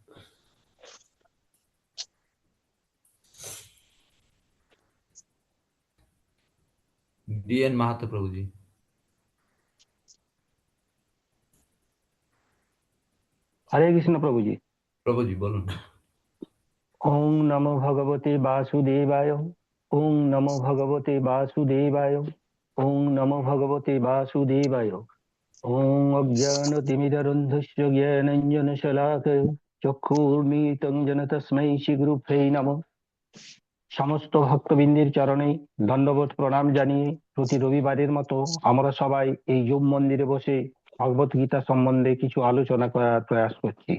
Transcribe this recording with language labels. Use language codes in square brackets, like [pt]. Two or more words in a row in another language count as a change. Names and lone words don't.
[bn] ডিএন মাহাতো প্রভুজি। হরে কৃষ্ণ প্রভুজি। প্রভুজি বলুন। [sa] ওং নমো ভগবতে বাসুদেবায়। ওং নমো ভগবতে বাসুদেবায়। ওং নমো ভগবতে বাসুদেবায়। ওং অজ্ঞানতিমিরন্ধস্য জ্ঞানাঞ্জনশলাকয়া চক্ষুর্মিলিতং যেন তস্मै শ্রী গুরুভ্যে নমঃ। [bn] সমস্ত ভক্তবৃন্দের চরণে দণ্ডবোধ প্রণাম জানিয়ে প্রতি রবিবারের মতো আমরা সবাই এই যোগ মন্দিরে বসে ভগবত গীতা সম্বন্ধে কিছু আলোচনা করার প্রয়াস করছি।